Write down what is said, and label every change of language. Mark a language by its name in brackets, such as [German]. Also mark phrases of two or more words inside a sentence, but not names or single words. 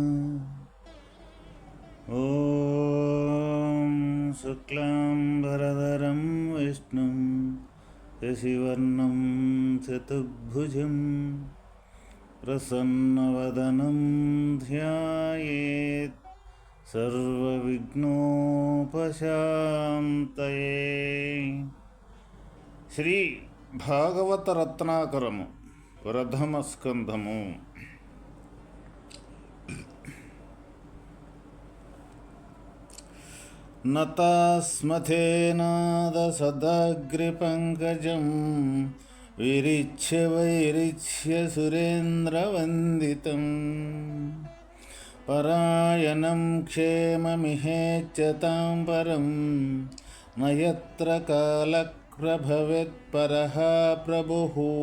[Sanskrit] ॐ शुक्लाम्बरधरं विष्णुं शशिवर्णं चतुर्भुजं प्रसन्नवदनं ध्यायेत् सर्वविघ्नोपशान्तये। [Telugu] శ్రీ భాగవత రత్నాకరము ప్రథమ స్కంధము. [Sanskrit] నతాస్మథేనాద సదాగ్రిపంకజం విరిచ్య వైరిచ్య సురేంద్రవందితం పరాయణం క్షేమమిహేచ్యతాం పరం నయత్ర కాలక్రభవేత్పరః ప్రభుః.